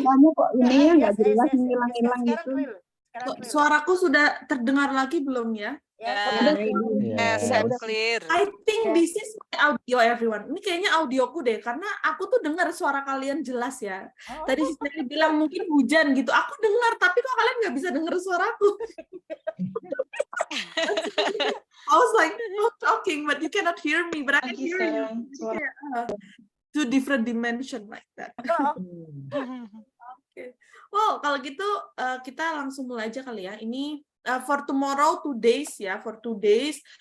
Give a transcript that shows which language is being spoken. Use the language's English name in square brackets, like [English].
[Indonesian] Kamu kok ini ya nggak jelas hilang-hilang gitu. Suaraku sudah terdengar lagi belum ya? [English] Yes, I'm clear. I think this is my audio, everyone. [Indonesian] Ini kayaknya audioku deh, karena aku tuh dengar suara kalian jelas ya. Tadi Sister bilang mungkin hujan gitu. Aku dengar, tapi kok kalian nggak bisa dengar suaraku? [English] I was like, not talking, but you cannot hear me, but I can hear you. Two different dimension like that. Okay. [Indonesian] Well, kalau gitu kita langsung mulai aja kali ya. Ini [English] for tomorrow 2 days [Indonesian] ya, [English] for 2 days.